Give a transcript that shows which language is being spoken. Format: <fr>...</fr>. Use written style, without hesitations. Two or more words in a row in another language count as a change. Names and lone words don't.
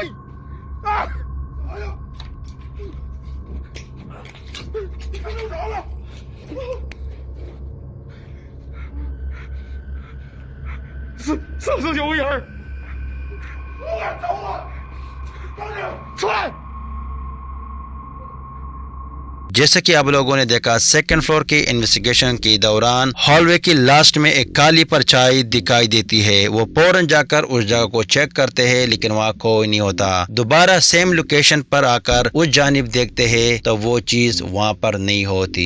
<zh>啊！哎呀！你看着着了！是有人！我走了！赶紧出来！</zh> <hi>जैसे कि आप लोगों ने देखा</hi> <en>second floor</en> <hi>की इन्वेस्टिगेशन के दौरान हॉलवे की लास्ट में एक काली परछाई दिखाई देती है। वो फौरन जाकर उस जगह को चेक करते हैं लेकिन वहाँ कोई नहीं होता। दोबारा</hi> <en>same location</en> <hi>पर आकर उस जानिब देखते हैं तो वो चीज वहाँ पर नहीं होती।</hi>